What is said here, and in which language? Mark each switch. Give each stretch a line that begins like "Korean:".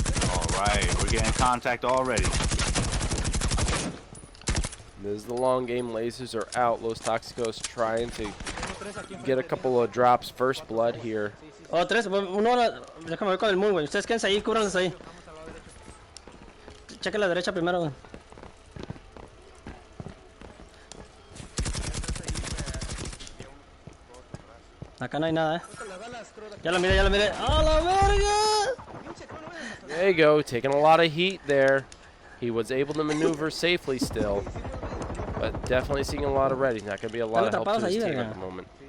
English: All right, we're getting contact already. This is the long game. Lasers are out. Los Toxicos trying to get a couple of drops. First blood here.
Spanish: Oh, tres. Uno, déjame ver con el moon, güey. Ustedes quédense ahí, cúbranse ahí. Cheque la derecha primero, güey. Acá no hay nada, Ya lo miré, ya lo miré. ¡A la verga!
English: There you go. Taking a lot of heat there. He was able to maneuver safely still. But definitely seeing a lot of red. He's not going to be a lot of help to his team at the moment.